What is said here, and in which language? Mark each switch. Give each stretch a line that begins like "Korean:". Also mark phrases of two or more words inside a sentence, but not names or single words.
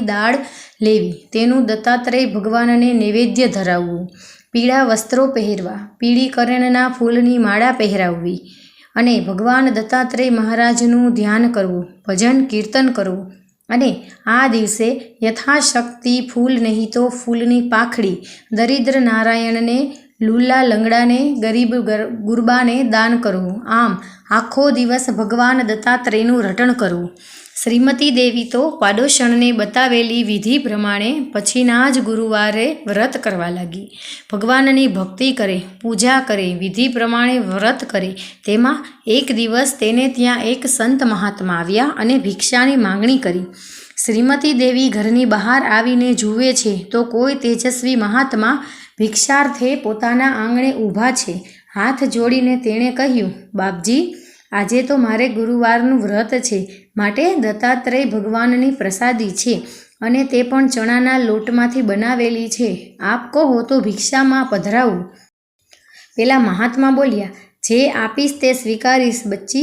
Gujarati: દાળ લેવી, તેનું દત્તાત્રેય ભગવાનને નૈવેદ્ય ધરાવવું, પીળાં વસ્ત્રો પહેરવાં, પીળી કરેણના ફૂલની માળા પહેરાવવી અને ભગવાન દત્તાત્રેય મહારાજનું ધ્યાન કરવું, ભજન કીર્તન કરવું અને આ દિવસે યથાશક્તિ ફૂલ નહીં તો ફૂલની પાંખડી દરિદ્ર નારાયણને, લૂલા લંગડાને, ગરીબ ગુરબાને દાન કરવું। આમ આખો દિવસ ભગવાન દત્તાત્રેયનું રટણ કરવું। શ્રીમતી દેવી તો પાડોશણે બતાવેલી વિધિ પ્રમાણે પછીના જ ગુરુવારે વ્રત કરવા લાગી। ભગવાનની ભક્તિ કરે, પૂજા કરે, વિધિ પ્રમાણે વ્રત કરે। તેમાં એક દિવસ તેને ત્યાં એક સંત મહાત્મા આવ્યા અને ભિક્ષાની માંગણી કરી। શ્રીમતી દેવી ઘરની બહાર આવીને જુએ છે તો કોઈ તેજસ્વી મહાત્મા ભિક્ષાર્થે પોતાના આંગણે ઊભા છે। હાથ જોડીને તેણે કહ્યું, બાપજી, આજે તો મારે ગુરુવારનું વ્રત છે, માટે દત્તાત્રેય ભગવાનની પ્રસાદી છે અને તે પણ ચણાના લોટમાંથી બનાવેલી છે। આપ કહો તો ભિક્ષામાં પધરાવું। પેલા મહાત્મા બોલ્યા, જે આપીશ તે સ્વીકારીશ બચ્ચી।